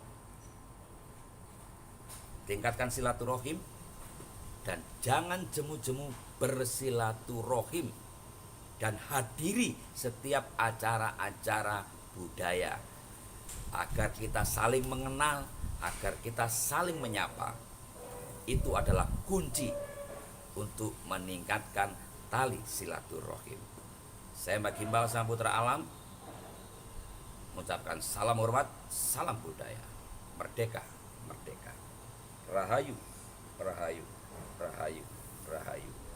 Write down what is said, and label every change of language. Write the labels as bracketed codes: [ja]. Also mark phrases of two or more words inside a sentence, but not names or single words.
[id] Tingkatkan silaturahim dan jangan jemu-jemu bersilaturahim, dan hadiri setiap acara-acara budaya agar kita saling mengenal, agar kita saling menyapa. Itu adalah kunci untuk meningkatkan tali silaturahim. Saya Mbak Gimbal Sang Putra Alam mengucapkan salam hormat, salam budaya. Merdeka, merdeka. Rahayu, rahayu, rahayu, rahayu.